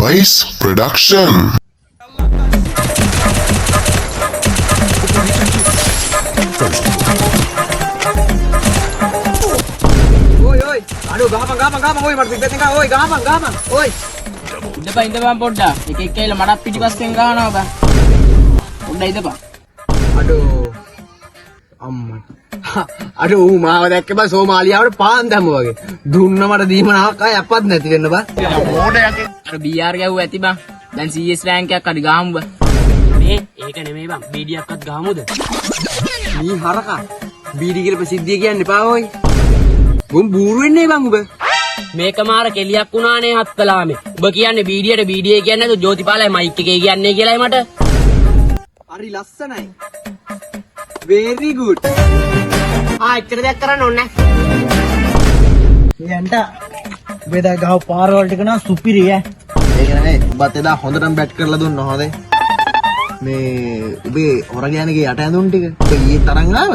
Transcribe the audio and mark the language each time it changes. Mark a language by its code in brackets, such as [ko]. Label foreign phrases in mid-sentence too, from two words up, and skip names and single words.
[en] Vice Production. Oi, aduh gampang, oi, mati beteng oi, gampang, oi. [si] ඉඳ බං පොඩ්ඩක්. එක එක කියලා මටත් පිටිපස්සෙන් ගහනවා බං. පොඩ්ඩක් ඉඳපන්. Aduh, අම්මා. අඩෝ ඌ මාව දැක්ක බං සෝමාලියාවට පාන් දැම්ම වගේ. දුන්න මට දීමනාවක් ආය අපත් නැති වෙන්න බං. අර BR ගැව්ව ඇති බං. දැන් CS රෑන්ක් එකක් අඩි ගහමු බං. මේ ඒක නෙමෙයි බං. BD-ක්වත් ගහමුද? මේ හරකා. බීඩි කියලා ප්‍රසිද්ධිය කියන්න එපා ඔයි. උඹ බූරු වෙන්නේ බං උඹ. මේක මාර කෙලියක් වුණානේ හත්කලාමේ. ඔබ කියන්නේ BD-ට BD කියන්නේ නැතු ජෝතිපාලයි මයික් එකේ කියන්නේ කියලායි මට. හරි ලස්සනයි. [en] very good. [si] එච්චර දෙයක් කරන්න ඕනේ නැහැ. යන්ට බෙදා ගහ පාරවල් ටික නම් සුපිරි ඈ. ඒක නෙමෙයි. උඹත් එදා හොඳටම බැට් කරලා දුන්නා හොඳේ. මේ උඹේ හොරගෑනගේ යට ඇඳුම් ටික උඹ ඊයේ තරම් ආවද?